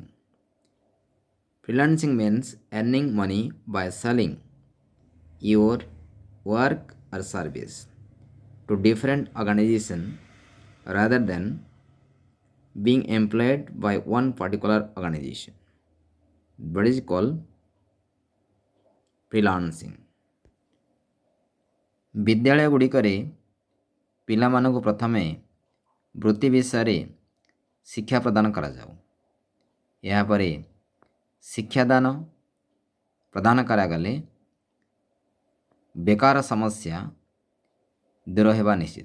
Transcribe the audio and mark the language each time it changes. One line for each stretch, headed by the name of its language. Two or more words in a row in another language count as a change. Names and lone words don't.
English: Freelancing means earning money by selling your work or service to different organizations rather than being employed by one particular organization. What is called freelancing.
Odia: ବିଦ୍ୟାଳୟ ଗୁଡ଼ିକରେ ପିଲାମାନଙ୍କୁ ପ୍ରଥମେ ବୃତ୍ତି ବିଷୟରେ ଶିକ୍ଷା ପ୍ରଦାନ କରାଯାଉ। ଏହାପରେ ଶିକ୍ଷାଦାନ ପ୍ରଦାନ କରାଗଲେ ବେକାର ସମସ୍ୟା ଦୂର ହେବା ନିଶ୍ଚିତ।